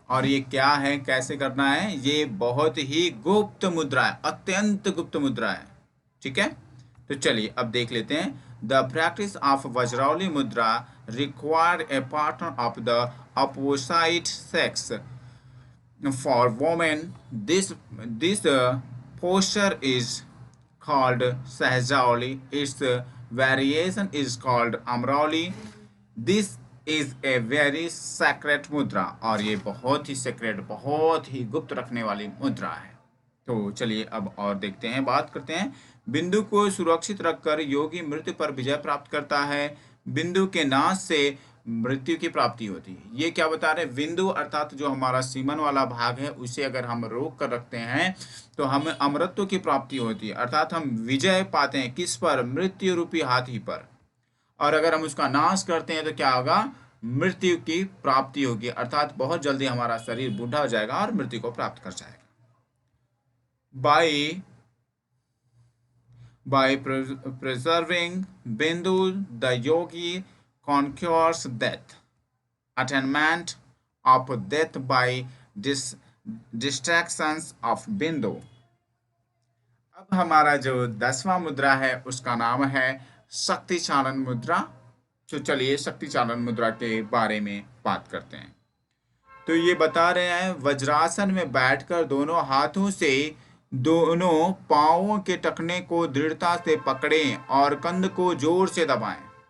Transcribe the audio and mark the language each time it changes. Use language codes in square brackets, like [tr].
[hi] और ये क्या है, कैसे करना है, ये बहुत ही गुप्त मुद्रा है, अत्यंत गुप्त मुद्रा है। ठीक है, तो चलिए अब देख लेते हैं। [en] The practice of Vajroli mudra require a partner of the opposite sex. For women, this posture is called Sahajali. Its variation is called Amroli. This is a very sacred [hi] मुद्रा, और ये बहुत ही सेक्रेट, बहुत ही गुप्त रखने वाली मुद्रा है। तो चलिए अब और देखते हैं, बात करते हैं। बिंदु को सुरक्षित रखकर योगी मृत्यु पर विजय प्राप्त करता है। बिंदु के नाश से मृत्यु की प्राप्ति होती है। ये क्या बता रहे हैं, बिंदु अर्थात जो हमारा सीमन वाला भाग है उसे अगर हम रोक कर रखते हैं तो हमें अमरत्व की प्राप्ति होती है, अर्थात हम विजय पाते हैं किस पर, मृत्यु रूपी हाथी पर। और अगर हम उसका नाश करते हैं तो क्या होगा, मृत्यु की प्राप्ति होगी, अर्थात बहुत जल्दी हमारा शरीर बूढ़ा हो जाएगा और मृत्यु को प्राप्त कर जाएगा। [en] By By preserving Bindu, the yogi conquers death. Attainment of death by distractions of Bindu. [hi] अब हमारा जो 10वां मुद्रा है उसका नाम है शक्ति चालन मुद्रा। तो चलिए शक्ति चालन मुद्रा के बारे में बात करते हैं। तो ये बता रहे हैं, वज्रासन में बैठकर दोनों हाथों से दोनों पांवों के टखने को दृढ़ता से पकड़ें और कंध को जोर से दबाएं।